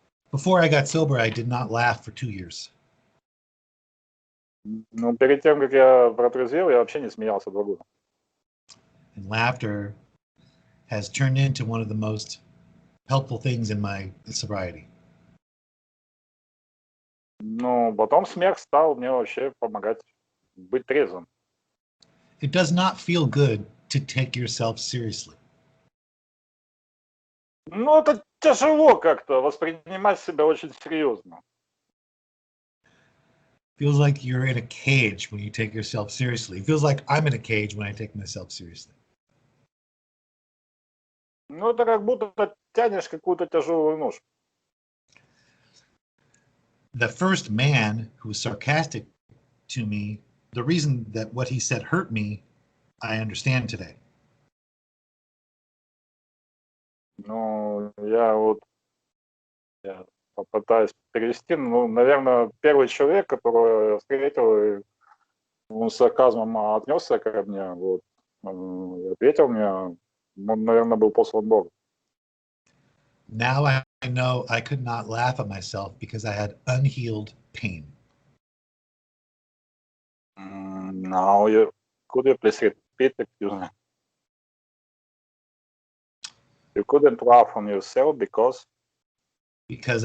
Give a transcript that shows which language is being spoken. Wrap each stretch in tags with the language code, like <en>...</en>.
<en>Before I got sober, I did not laugh for 2 years.</en> <ru>Ну, перед тем, как я протрезвел, я вообще не смеялся 2 года.</ru> <en>And laughter has turned into one of the most helpful things in my sobriety.</en> <ru>Ну, потом смех стал мне вообще помогать быть трезвым.</ru> <en>It does not feel good to take yourself seriously.</en> <ru>Ну, это тяжело как-то воспринимать себя очень серьезно.</ru> <en>Feels like you're in a cage when you take yourself seriously. It feels like I'm in a cage when I take myself seriously.</en> <ru>Ну, это как будто тянешь какую-то тяжелую ношу.</ru> <en>The first man who was sarcastic to me, the reason that what he said hurt me, I understand today.</en> <ru>Ну, я попытаюсь перевести. Ну, наверное, первый человек, которого я встретил, и он с сарказмом отнесся ко мне, вот, и ответил мне, он, наверное, был послан Богом.</ru> <en>Now I know I could not laugh at myself because I had unhealed pain. Now could you please repeat, excuse me? You couldn't laugh on yourself because</en>